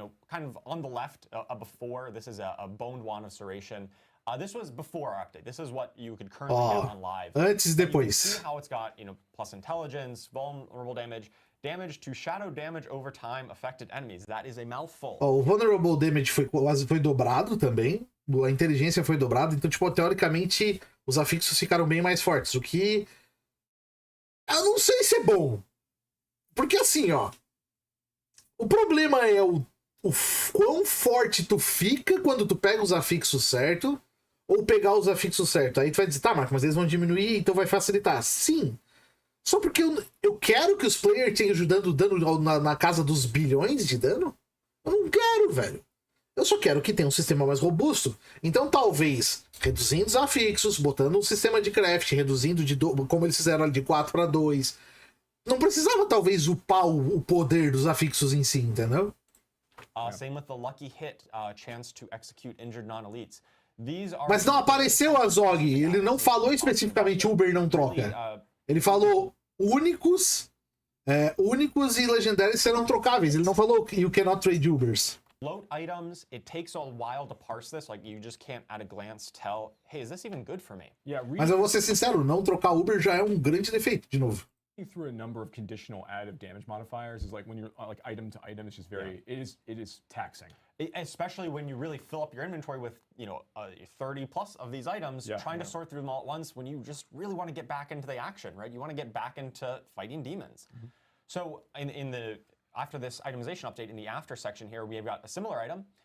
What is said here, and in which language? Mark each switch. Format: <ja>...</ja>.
<en>Kind of on the left, before. This is a boned wand of Serration. This was before our update. This is what you could currently get on live.</en> <pt>Antes e depois.</pt> <en>You see how it's got, plus intelligence, vulnerable damage, damage to shadow damage over time affected enemies. That is a mouthful.</en> <pt>O vulnerable damage foi dobrado também. A inteligência foi dobrada. Então, teoricamente, os afixos ficaram bem mais fortes. O que... eu não sei se é bom. Porque assim, ó... o problema é o quão forte tu fica quando tu pega os afixos certo ou pegar os afixos certo. Aí tu vai dizer, tá, Marco, mas eles vão diminuir, então vai facilitar. Sim. Só porque eu quero que os players tenham ajudando dano na casa dos bilhões de dano? Eu não quero, velho. Eu só quero que tenha um sistema mais robusto. Então, talvez, reduzindo os afixos, botando um sistema de craft, reduzindo como eles fizeram ali de 4 para 2. Não precisava, talvez, upar o poder dos afixos em si, entendeu?</pt> <en>Same with the lucky hit chance to execute injured non-elites.</en> <pt>Mas não apareceu a Zog. Ele não falou especificamente Uber não troca. Ele falou únicos e legendários serão trocáveis. Ele não falou</pt> <en>you cannot trade Ubers. Float items, it takes a while to parse this. Like, you just can't at a glance tell, hey, is this even good for me? Yeah,</en> <pt>Mas eu vou ser sincero, não trocar Uber já é um grande defeito, de novo.</pt> <en>through a number of conditional additive damage modifiers is like when you're like item to item, it's just very, it is taxing. Especially when you really fill up your inventory with, 30 plus of these items, trying to sort through them all at once when you just really want to get back into the action, right? You want to get back into fighting demons. So after this itemization update in the after section here, we have got a similar item.</en>